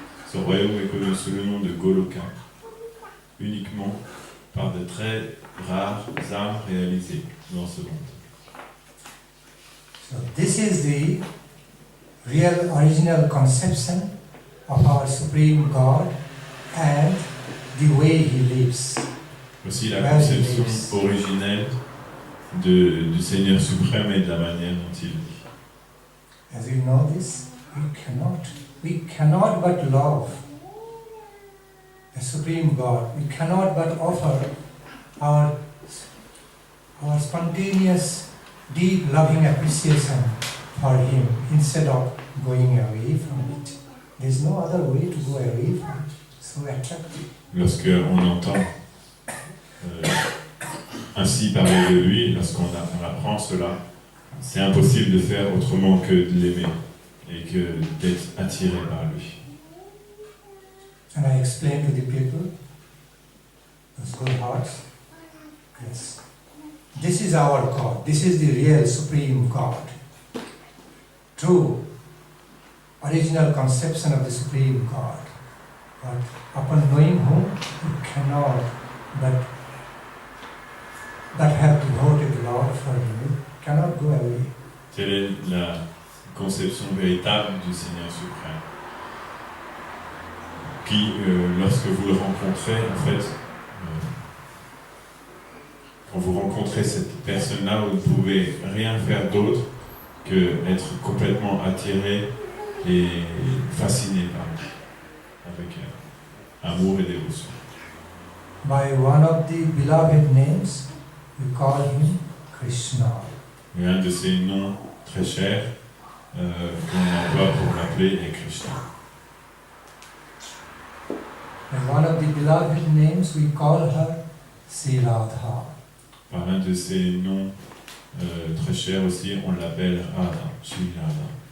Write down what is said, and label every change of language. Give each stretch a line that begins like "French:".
French: Ce royaume est connu sous le nom de Goloka, uniquement par de très rares âmes réalisées dans ce monde.
English: So this is the real original conception of our Supreme God and the way He lives.
French: Voici la conception originelle du Seigneur suprême et de la manière dont il vit.
English: As you know this, we cannot but love the Supreme God. We cannot but offer our spontaneous, deep, loving appreciation for Him instead of going away from it. There's no other way to go away from it. So attractive.
French: Lorsque on entend ainsi parler de lui, lorsqu'on apprend cela, c'est impossible de faire autrement que de l'aimer et que d'être attiré par lui.
English: And I explain to the people, those good hearts, yes, this is our God, this is the real Supreme God. True, original conception of the Supreme God. But upon knowing whom, you cannot but have devoted love for Him, you cannot go away.
French: Telle est la conception véritable du Seigneur suprême, qui, lorsque vous le rencontrez, en fait, quand vous rencontrez cette personne-là, vous ne pouvez rien faire d'autre que être complètement attiré et fasciné par lui, avec amour et dévotion.
English: By one of the beloved names, we call Him Krishna.
French: Et un de ces noms très chers qu'on emploie pour l'appeler est Krishna.
English: And one of the beloved names, we call her Sri Radha.
French: Par un de ces noms très chers aussi, on l'appelle Radha, Sri Radha.